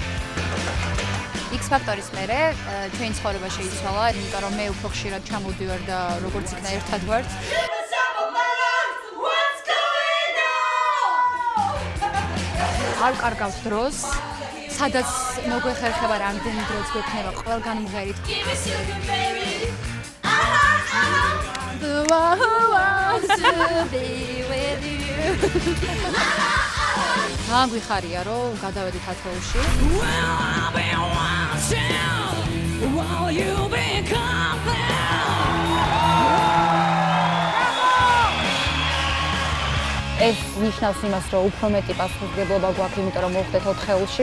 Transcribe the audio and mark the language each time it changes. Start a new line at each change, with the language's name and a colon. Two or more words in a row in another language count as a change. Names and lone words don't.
Georgian: X Factor-ის მერე ჩვენი ცხოვრება შეიცვალა, იმიტომ რომ მე უფრო ხშირად ჩამოვდივარ და როგორც იქნა ერთად ვართ. არ კარგავს დროს, სადაც მოგვეხერხება რამდენი დროც გვექნება ყველგან მღერით.
English: The one who wants to be with you.
Georgian: თან გვიხარია რომ გადავედით ათეულში. ეს ნიშნავს იმას, რომ უფრო მეტი პასუხისმგებლობა გვაქვს, იმიტომ რომ მოვხდეთ 4-ში.